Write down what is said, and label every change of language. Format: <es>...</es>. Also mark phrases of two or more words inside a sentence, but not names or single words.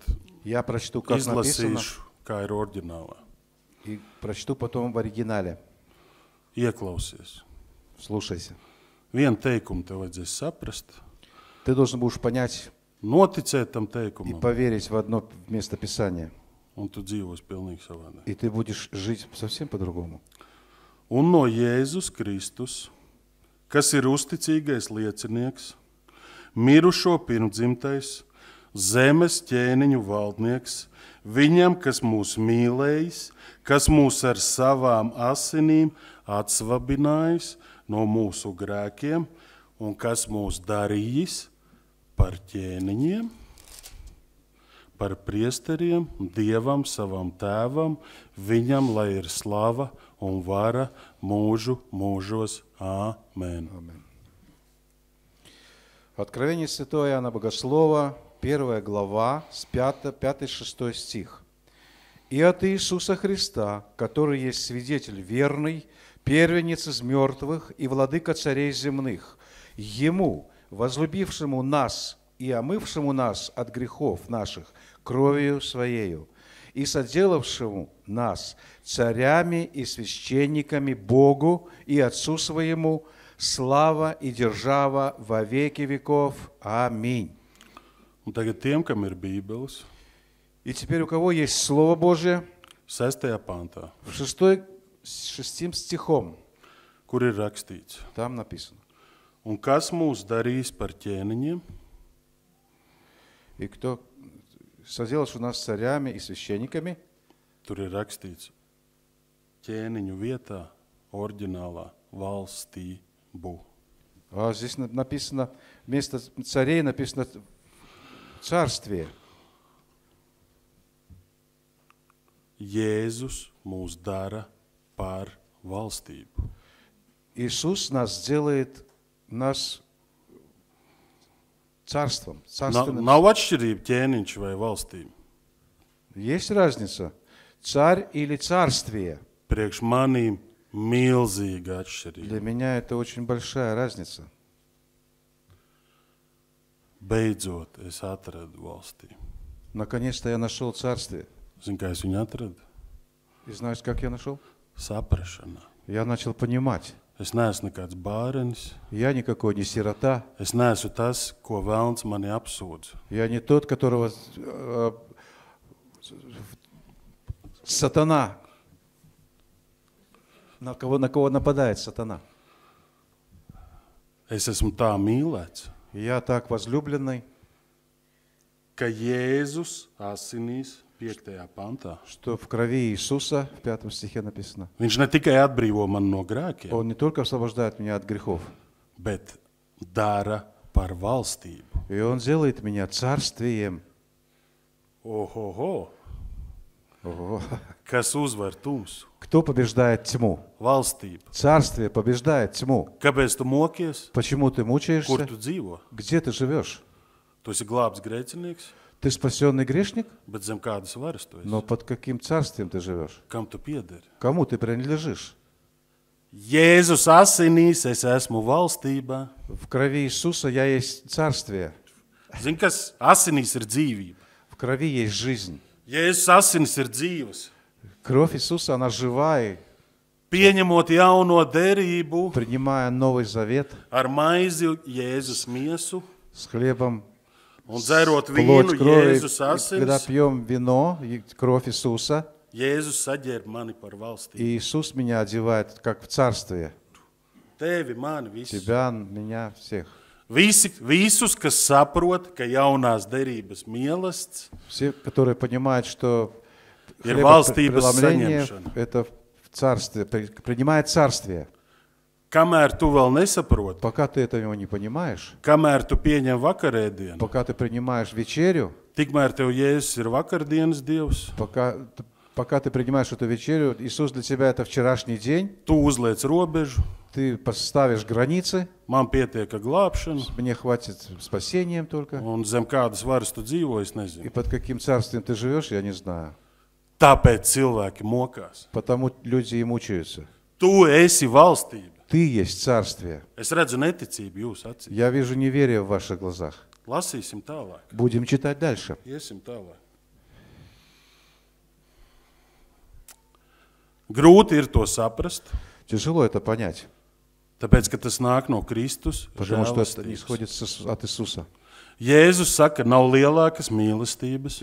<ru>Я прочту, как написано,</ru> <lv>izlasīšu, kā ir oriģinālā.</lv> <ru>и прочту потом в оригинале.</ru> <lv>Ieklausies.</lv> <ru>Слушайся.</ru> <lv>Vienu teikumu tev vajadzēs saprast,</lv> <ru>Ты должен будешь понять</ru> <lv>noticēt tam</lv> <ru>и</ru> <lv>teikumam,</lv> <ru>поверить в одно место Писания,</ru> <lv>un tu dzīvos pilnīgi savādāk.</lv> <ru>и ты будешь жить совсем по-другому.</ru> <lv>Un no Jēzus Kristus, kas ir uzticīgais liecinieks, mirušo pirmdzimtais, zemes ķēniņu valdnieks, viņam, kas mūs mīlējis, kas mūs ar savām asinīm atsvabinājis no mūsu grēkiem un kas mūs darījis par ķēniņiem, par priesteriem, Dievam, savam tēvam, viņam, lai ir slava un vara mūžu mūžos. Āmen. Amen.</lv> <ru>Откровение Святого Иоанна Богослова, 1 глава, с 5-6 стих. «И от Иисуса Христа, который есть свидетель верный, первенец из мертвых и владыка царей земных, Ему, возлюбившему нас и омывшему нас от грехов наших кровью Своею, и соделавшему нас царями и священниками Богу и Отцу Своему, слава и держава во веки веков. Аминь».</ru> <lv>Un tagad tiem, kam ir Bībeles,</lv> <ru>И теперь у кого есть Слово Божие,</ru> <lv>6. pantā,</lv> <ru>в 6 стихом,</ru> <lv>kur ir rakstīts,</lv> <ru>там написано.</ru> <lv>un kas mūs darīs par ķēniņiem,</lv> <ru>И кто соделавший нас царями и священниками,</ru> <lv>tur ir rakstīts ķēniņu vietā, oriģinālā valstību.</lv> <ru>а здесь написано, вместо царей написано царствие.</ru> <lv>Jēzus mūs dara par valstību.</lv> <ru>Иисус нас делает нас царством. Царственным.</ru> <lv>Nav atšķirība ķēniņš vai valstība.</lv> <ru>Есть разница, царь или царствие?</ru> <lv>Priekš manīm milzīga atšķirība.</lv> <ru>Для меня это очень большая разница.</ru> <lv>Beidzot, es atradu valstību.</lv> <ru>Наконец-то я нашел царствие.</ru> <lv>Zini, kā es viņu atradu?</lv> <ru>И знаешь, как я нашел?</ru> <lv>Saprašanā.</lv> <ru>Я начал понимать.</ru> <lv>Es neesmu nekāds bārenis.</lv> <ru>Я никакой не сирота.</ru> <lv>Es neesmu tas, ko velns mani apsūdz.</lv> <ru>Я не тот, которого сатана, на кого нападает сатана.</ru> <lv>Es esmu tā mīlēts,</lv> <ru>Я так возлюбленный,</ru> <lv>ka Jēzus asinīs 5. pantā.</lv> <ru>что в крови Иисуса, в 5 стихе написано,</ru> <lv>Viņš ne tikai atbrīvo mani no grēkiem,</lv> <ru>Он не только освобождает меня от грехов,</ru> <lv>bet dara par valstību.</lv> <ru>и Он делает меня царствием. Ohoho! Ого.</ru> <lv>Kas uzvar tumsu?</lv> <ru>Кто побеждает тьму?</ru> <lv>Valstība.</lv> <ru>Царствие побеждает тьму.</ru> <lv>Kāpēc tu mokies?</lv> <ru>Почему ты</ru> <lv>Kur</lv> <ru>мучаешься?</ru> <lv>tu dzīvo?</lv> <ru>Где ты живешь?</ru> <lv>Tu esi glābts grēcinieks,</lv> <ru>Ты спасенный грешник,</ru> <lv>bet zem kādas varas tu esi?</lv> <ru>но под каким царствием ты живешь?</ru> <lv>Kam tu piederi?</lv> <ru>Кому ты принадлежишь?</ru> <lv>Jēzus asinīs, es esmu valstībā.</lv> <ru>В крови Иисуса я есть царствие.</ru> <lv>Zini, kas asinīs ir dzīvība?</lv> <ru>В крови есть жизнь.</ru> <lv>Jēzus asinis ir dzīves.</lv> <ru>Кровь Иисуса, она живая.</ru> <lv>Pieņemot jauno derību</lv> <ru>Принимая Новый Завет</ru> <lv>ar maizi Jēzus miesu</lv> <ru>с хлебом,</ru> <lv>un dzerot</lv> <ru>плоть</ru> <lv>vīnu</lv> <ru>крови,</ru> <lv>Jēzus</lv> <ru>и когда</ru> <lv>asinis,</lv> <ru>пьем вино, кровь Иисуса,</ru> <lv>Jēzus saģērb mani par valstību.</lv> <ru>и Иисус меня одевает как в царствие.</ru> <lv>Tevi, mani, visus.</lv> <ru>Тебя, меня, всех.</ru> <lv>Visus, kas saprot, ka jaunās derības mielasts</lv> <ru>Все, которые понимают, что</ru> <lv>ir valstības</lv> <ru>преломление</ru> <lv>saņemšana.</lv> <ru>это в царствие, принимает царствие.</ru> <lv>Kamēr tu vēl nesaproti,</lv> <ru>Пока ты этого не понимаешь,</ru> <lv>kamēr tu pieņem vakarēdienu,</lv> <ru>пока ты принимаешь вечерю,</ru> <lv>tikmēr tev Jēzus ir vakardienas Dievs,</lv> <ru>пока ты принимаешь эту вечерю, Иисус для тебя это вчерашний день,</ru> <lv>tu uzliec robežu,</lv> <ru>ты поставишь границы,</ru> <lv>man pietiek ar glābšanu,</lv> <ru>мне хватит спасением только.</ru> <lv>un zem kādas varas tu dzīvo, es</lv> <ru>И</ru> <lv>nezinu.</lv> <ru>под каким царствием ты живешь, я не знаю.</ru> <lv>Tāpēc cilvēki mokās.</lv> <ru>Потому люди и мучаются.</ru> <lv>Tu esi valstība.</lv> <ru>Ты есть царствие.</ru> <lv>Es redzu neticību jūsu acīs.</lv> <ru>Я вижу неверие в ваших глазах.</ru> <lv>Lasīsim tālāk.</lv> <ru>Будем читать дальше.</ru> <lv>Iesim tālāk. Grūti ir to saprast,</lv> <ru>Тяжело это понять,</ru> <lv>tāpēc, ka tas nāk no Kristus</lv> <ru>потому что это</ru> <lv>žēlastības.</lv> <ru>исходит от Иисуса.</ru> <lv>Jēzus saka, nav lielākas mīlestības.</lv>